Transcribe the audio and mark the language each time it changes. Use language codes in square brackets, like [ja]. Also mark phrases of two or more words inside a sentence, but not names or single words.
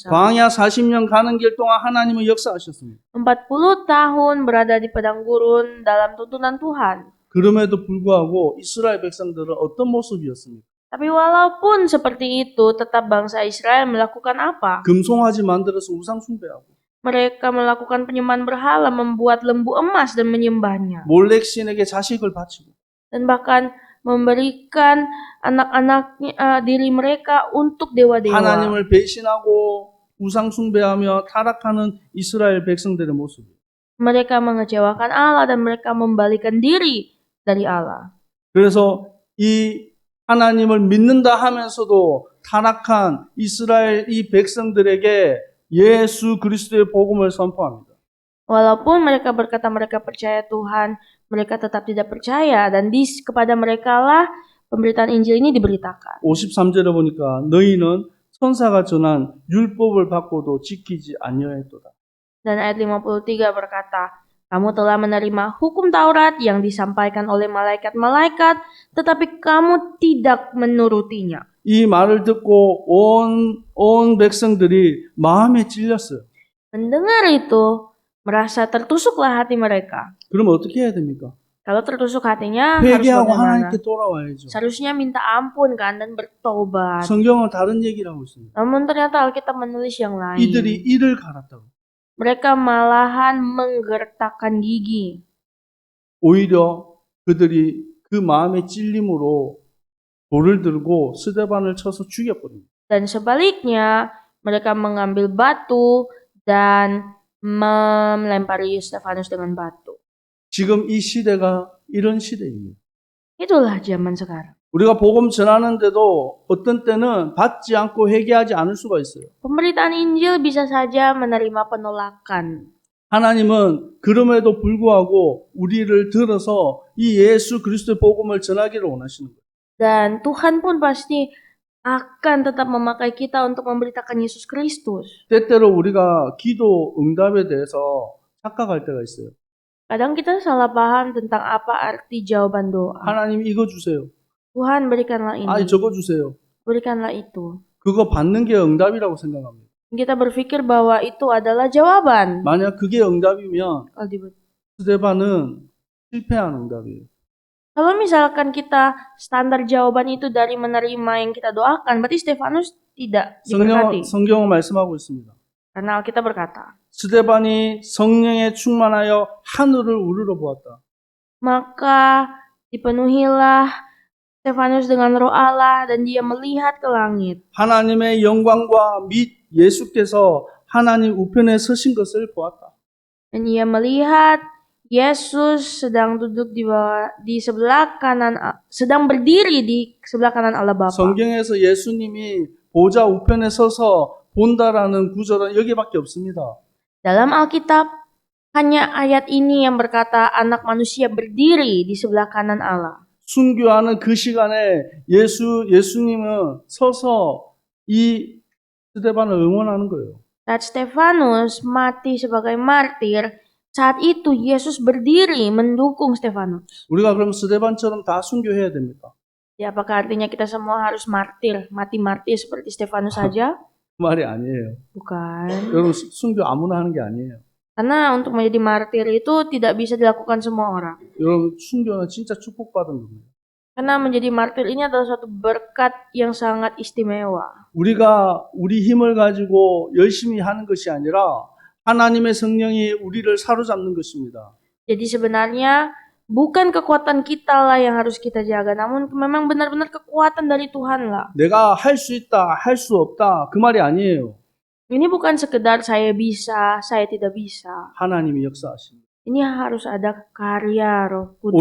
[ko] 광야 40년 가는 길 동안 하나님은 역사하셨습니다. [id] 40 tahun berada di padang gurun dalam tuntunan Tuhan. [ko] 그럼에도 불구하고 이스라엘 백성들은 어떤 모습이었습니까? [id] Tapi walaupun seperti itu, tetap bangsa Israel melakukan apa? [ko] 금송아지 만들어서 우상 숭배하고 [id] Mereka melakukan penyembahan berhala, membuat lembu emas dan menyembahnya. [ko] 몰렉 신에게 자식을 바치고 [id] Dan bahkan memberikan anak-anaknya diri mereka untuk dewa-dewa. [ko] 하나님을 배신하고 우상 숭배하며 타락하는 이스라엘 백성들의 모습이에요. [id] Mereka mengecewakan Allah dan mereka membalikan diri dari Allah. [ko] 그래서 이 하나님을 믿는다 하면서도 타락한 이스라엘 이 백성들에게 예수 그리스도의 복음을 선포합니다. [id] Walaupun mereka berkata mereka percaya Tuhan, mereka tetap tidak percaya dan kepada merekalah pemberitaan Injil ini diberitakan. [ko] 53절에 보니까 너희는 천사가 전한 율법을 받고도 지키지 아니하였도다. [id] Dan ayat 53 berkata, kamu telah menerima hukum Taurat yang disampaikan oleh malaikat-malaikat, tetapi kamu tidak menurutinya. [ko] 이 말을 듣고 온 백성들이 마음에 찔렸어요. [id] Mendengar itu, merasa tertusuklah hati mereka. [ko] 그러면 어떻게 해야 됩니까? [id] Kalau tertusuk hatinya harus [ko] 회개하고 [id] bagaimana? [ko] 하나님께 돌아와야죠. [id] Seharusnya minta ampun kan dan bertobat. [ko] 성경은 다른 얘기를 하고 있습니다. [id] Namun ternyata Alkitab menulis yang lain. [ko] 이들이 이를 갈았다고. [id] Mereka malahan menggertakkan gigi. [ko] 오히려 그들이 그 마음의 찔림으로 돌을 들고 스데반을 쳐서 죽여버립니다. [id] Dan sebaliknya, mereka mengambil batu dan melempari Stefanus dengan batu. [ko] 지금 이 시대가 이런 시대입니다. [id] Itulah zaman sekarang. [ko] 우리가 복음 전하는데도 어떤 때는 받지 않고 회개하지 않을 수가 있어요. [id] Pemberitaan Injil bisa saja menerima penolakan. [ko] 하나님은 그럼에도 불구하고 우리를 들어서 이 예수 그리스도의 복음을 전하기를 원하시는 거예요. [id] Dan Tuhan pun pasti akan tetap memakai kita untuk memberitakan Yesus Kristus. [ko] 때때로 우리가 기도 응답에 대해서 착각할 때가 있어요. [id] Kadang kita salah paham tentang apa arti jawaban doa. [ko] 하나님 이거 주세요. [id] Tuhan berikanlah ini, [ko] 아니 저거 주세요. [id] berikanlah itu. [ko] 그거 받는 게 응답이라고 생각합니다. [id] Kita berpikir bahwa itu adalah jawaban. [ko] 만약 그게 응답이면 [id] Kalau dibuat- [ko] 스데반은 실패한 응답이에요. [id] Kalau misalkan kita standar jawaban itu dari menerima yang kita doakan, berarti Stefanus tidak diberkati. [ko] 성경은 말씀하고 있습니다. [id] Karena Alkitab berkata, [ko] 스데반이 성령에 충만하여 하늘을 우러러 보았다. [id] Maka dipenuhilah Stefanus dengan roh Allah dan dia melihat ke langit. [ko] 하나님의 영광과 및 예수께서 하나님 우편에 서신 것을 보았다. [id] Dan ia melihat Yesus sedang duduk di sebelah kanan, sedang berdiri di sebelah kanan Allah Bapa. [ko] 성경에서 예수님이 보좌 우편에 서서 본다라는 구절은 여기밖에 없습니다. [id] Dalam Alkitab, hanya ayat ini yang berkata anak manusia berdiri di sebelah kanan Allah. [ko] 순교하는 그 시간에 예수님은 서서 이 스데반을 응원하는 거예요. [id] Saat Stefanus mati sebagai martir, saat itu Yesus berdiri mendukung Stefanus. [ko] 우리가 그럼 스데반처럼 다 순교해야 됩니까? [id] Ya, apakah artinya kita semua harus mati martir seperti Stefanus saja? [ko] 그 말이 아니에요. [id] Bukan. [ko] 여러분 순교 아무나 하는 게 아니에요. [id] Karena untuk menjadi martir itu tidak bisa dilakukan semua orang. [ko] 여러분 순교는 진짜 축복받은 겁니다. [id] Karena menjadi martir ini adalah suatu berkat yang sangat istimewa. [ko] 우리가 우리 힘을 가지고 열심히 하는 것이 아니라 하나님의 성령이 우리를 사로잡는 것입니다. [id] Jadi sebenarnya bukan kekuatan kita lah yang harus kita jaga, namun memang benar-benar kekuatan dari Tuhan lah. [ko] 내가 할 수 있다, 할 수 없다 그 말이 아니에요. [id] Ini bukan sekedar saya bisa, saya tidak bisa. [ko] 하나님이 역사하십니다. [id] Ini harus ada karya Roh Kudus